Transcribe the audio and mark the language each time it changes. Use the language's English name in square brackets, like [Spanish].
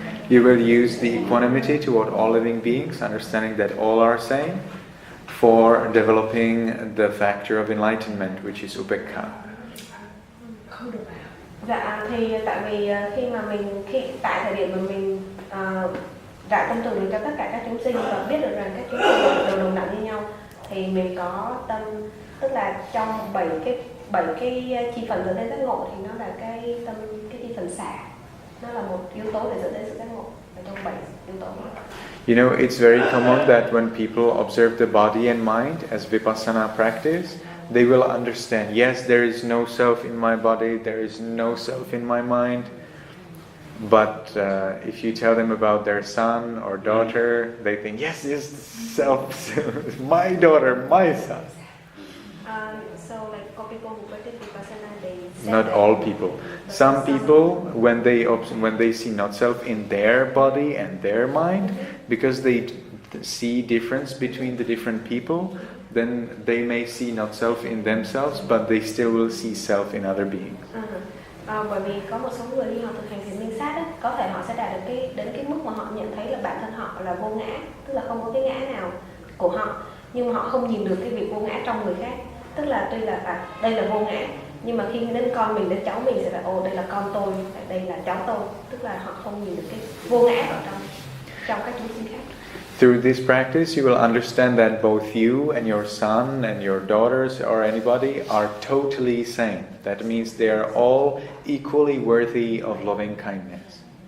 [English] You will use the equanimity toward all living beings, understanding that all are same, for developing the factor of enlightenment, which is upekha. [Vietnamese] Dạ, thì tại vì tại thời điểm mà mình rải tâm từ cho tất cả các chúng sinh và biết được rằng các chúng sinh đều đồng đẳng như nhau, thì mình có tâm, tức là trong 7 cái chi phần dẫn đến giác ngộ thì nó là cái chi phần xả, nó là một yếu tố để dẫn đến sự giác ngộ ở trong 7 yếu tố. [English] You know, it's very common that when people observe the body and mind as vipassana practice, they will understand, yes, there is no self in my body, there is no self in my mind. But if you tell them about their son or daughter, they think, yes, self, my daughter, my son. So like for people who practice vipassana, they not all people. Some people, when they see not self in their body and their mind, because they see difference between the different people, then they may see not self in themselves, but they still will see self in other beings. [Vietnamese] Bởi vì có một số người khi họ thực hành thiền minh sát ấy, có thể họ sẽ đạt được đến cái mức mà họ nhận thấy là bản thân họ là vô ngã, tức là không có cái ngã nào của họ, nhưng mà họ không nhìn được cái việc vô ngã trong người khác. Tức là tuy là đây là vô ngã, nhưng mà khi đến con mình, đến cháu mình sẽ là đây là con tôi, đây là cháu tôi, tức là họ không nhìn được cái vô ngã ở trong các chúng sinh khác. [English] Through this practice, you will understand that both you and your son and your daughters or anybody are totally same. That means they are all equally worthy of loving kindness.